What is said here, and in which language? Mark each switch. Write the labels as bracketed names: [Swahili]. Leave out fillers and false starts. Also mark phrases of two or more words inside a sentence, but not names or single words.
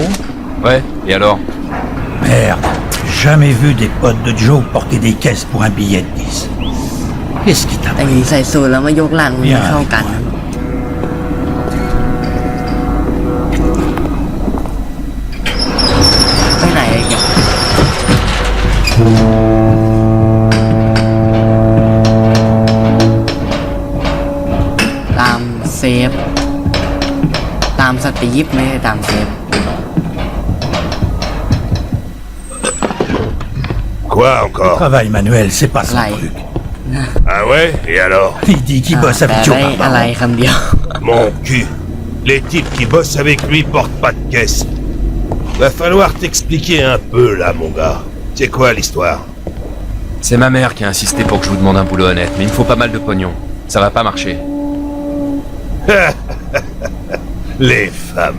[French] Ouais, et alors? Merde, jamais vu des potes de Joe porter des caisses pour un billet de 10. Qu'est-ce qui t'a [Thai] แต่ [French] pris? [Thai] มีใส่สูทแล้วมายกหลังไม่เข้ากันนะไปไหนอีกตามเซฟตามสตีฟไม่ได้ตามเซฟ [French] Quoi encore? Travail manuel, c'est pas son Right. truc. Ah ouais? Et alors? Il dit qu'il bosse [Thai] แต่ [French] avec [Thai] ได้ Joe อะไร Barbaro. คำเดียว [French] Mon cul. Les types qui bossent avec lui portent pas de caisse. Va falloir t'expliquer un peu, là, mon gars. C'est quoi l'histoire? C'est ma mère qui a insisté pour que je vous demande un boulot honnête, mais il me faut pas mal de pognon. Ça va pas marcher. Les femmes.